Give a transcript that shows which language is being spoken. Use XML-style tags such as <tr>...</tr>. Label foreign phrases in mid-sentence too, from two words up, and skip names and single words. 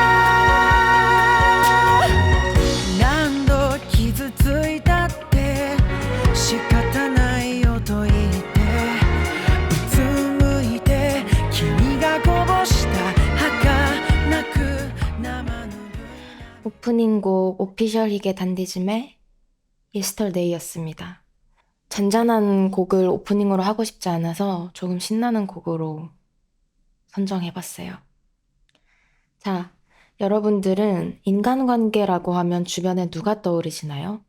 <ja>ま何度傷ついたって仕方ないよと言ってうつむいて君がこぼした儚く生ぬるい</ja> <ko>오프닝곡 오피셜 희게 단디즘의 Yesterday였습니다. 잔잔한 곡을 오프닝으로 하고 싶지 않아서 조금 신나는 곡으로 선정해봤어요. 자, 여러분들은 인간관계라고 하면 주변에 누가 떠오르시나요?</ko>